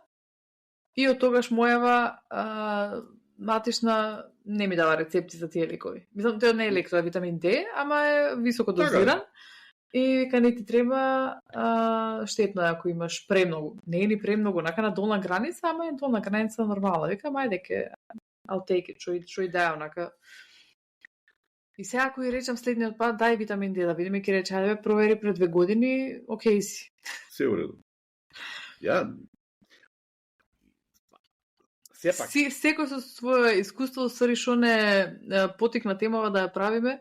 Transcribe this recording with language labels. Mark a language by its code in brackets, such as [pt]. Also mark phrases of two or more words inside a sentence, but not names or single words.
[mk] И од тогаш мојава матишна не ми дава рецепти за тие лекови. Мислам, тоа не е лек, тоа е витамин D, ама е високо дозиран. И вика не ти треба штетно е ако имаш премногу. Не е ни премногу, нака на долна граница, ама е долна граница нормална. Вика, мајде ке, [en] I'll take it, [mk] што и да е, онака. И сега ако и речам следниот пат, дај витамин D, да видиме, ке рече, ајде провери пред 2 години, окей си. Се уредо. Ја... Сепак. Секој со свое искуство, ствари што не потикна темава да ја правиме.